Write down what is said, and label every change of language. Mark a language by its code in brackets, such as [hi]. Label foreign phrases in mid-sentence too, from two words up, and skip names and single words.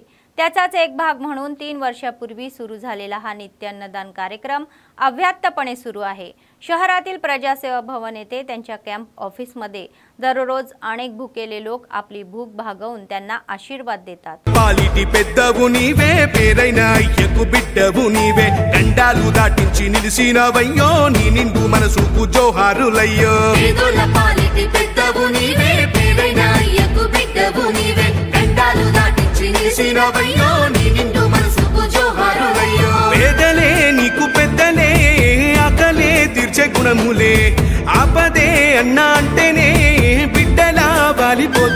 [mr] त्याचाच एक भाग म्हणून 3 वर्षापूर्वी सुरू झालेला हा नित्य अन्नदान कार्यक्रम अव्याहतपणे सुरू आहे। शहरातील प्रजासेवा भवन येथे त्यांच्या [en] camp officeमध्ये [mr] दररोज अनेक भुकेले लोक आपली भूक भागवून त्यांना आशीर्वाद देतात। [te] పాలిటి పెద్దవు నీవే पेరైన అయ్యకు బిడ్డవు నీవే గండాలు దాటించి నిలిసినవయ్యో నీ నిండు మనసుకు జోహారులయ్యో పేదల పాలిటి పెద్దవు నీవే పేరైన అయ్యకు బిడ్డవు నీవే గండాలు దాటించి నిలిసినవయ్యో నీ నిండు మనసుకు జోహారులయ్యో పేదలే నీకు పెద్దలే ఆకలే తీర్చే గుణములే ఆపదే అన్న అంటేనే బిడ్డల వాలి